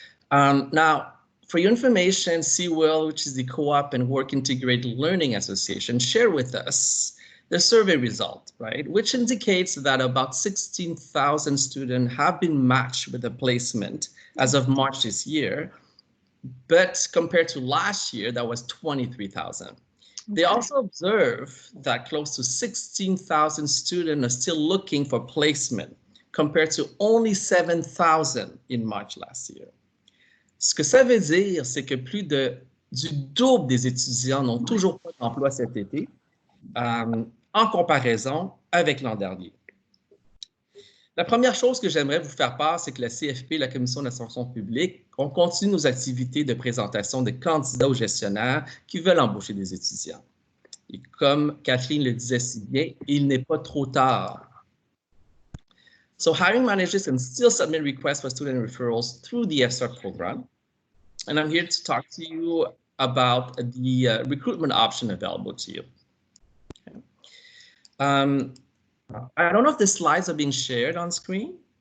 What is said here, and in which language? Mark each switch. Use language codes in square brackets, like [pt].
[en] Now, for your information, CWIL, which is the Co-op and Work Integrated Learning Association, share with us the survey result, right, which indicates that about 16,000 students have been matched with a placement as of March this year, but compared to last year, that was 23,000. Okay. They also observe that close to 16,000 students are still looking for placement, compared to only 7,000 in March last year. [fr] Ce que ça veut dire, c'est que plus du double des étudiants n'ont toujours pas d'emploi cet été, en comparaison avec l'an dernier. La première chose que j'aimerais vous faire part, c'est que la CFP, la Commission de la fonction publique, on continue nos activités de présentation de candidats aux gestionnaires qui veulent embaucher des étudiants. Et comme Kathleen le disait si bien, il n'est pas trop tard. [en] So hiring managers can still submit requests for student referrals through the FSTAR program. And I'm here to talk to you about the recruitment option available to you. Okay. I don't know if the slides are being shared on screen.